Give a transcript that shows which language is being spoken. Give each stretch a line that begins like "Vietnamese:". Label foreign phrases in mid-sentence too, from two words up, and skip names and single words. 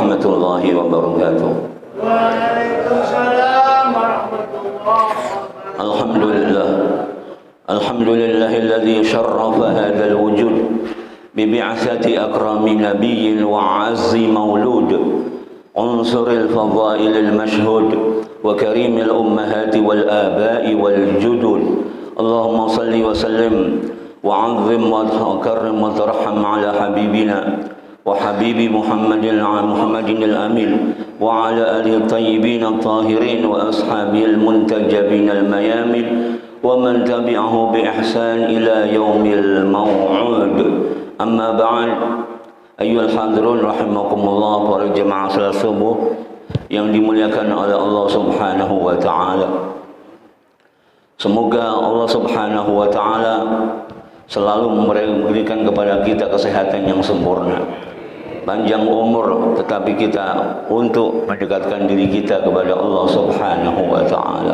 Arabic: ورحمة الله وبركاته. وعليكم السلام ورحمة الله وبركاته. الحمد لله. الحمد لله الذي شرف هذا الوجود ببعثة أكرم نبي وأعز مولود عنصر الفضائل المشهود وكريم الأمهات والآباء والجدود. اللهم صل وسلم وعظم وكرم وترحم على حبيبنا وحبيب محمد الأمين وعلى آله الطيبين الطاهرين وأصحاب المنتجبين الميامين ومن تبعه بإحسان إلى يوم الموعود. أما بعد. أيها الحاضرون رحمكم الله,
Indonesian: para jemaah salat subuh yang dimuliakan oleh Allah
Arabic: سبحانه وتعالى.
Indonesian: Semoga Allah
Arabic: سبحانه وتعالى
Indonesian: selalu memberikan kepada kita kesehatan yang sempurna, panjang umur, tetapi kita untuk mendekatkan diri kita kepada Allah
Arabic: سبحانه وتعالى.